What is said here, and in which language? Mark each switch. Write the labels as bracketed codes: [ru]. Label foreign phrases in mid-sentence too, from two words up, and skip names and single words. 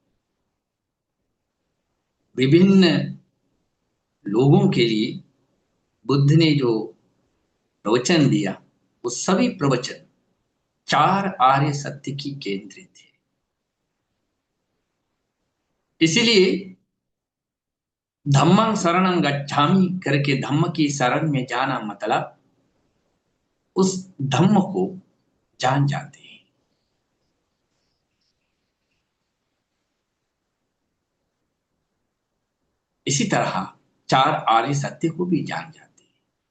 [hi] विभिन्न लोगों के लिए बुद्ध ने जो प्रवचन दिया, वो सभी प्रवचन चार आर्य सत्य की केंद्रित थे। इसीलिए [pi] धम्मं शरणं गच्छामि [hi] करके धम्म की शरण में जाना मतलब उस धम्म को जान जाते हैं। इसी तरह चार आर्य सत्य को भी जान जाते हैं।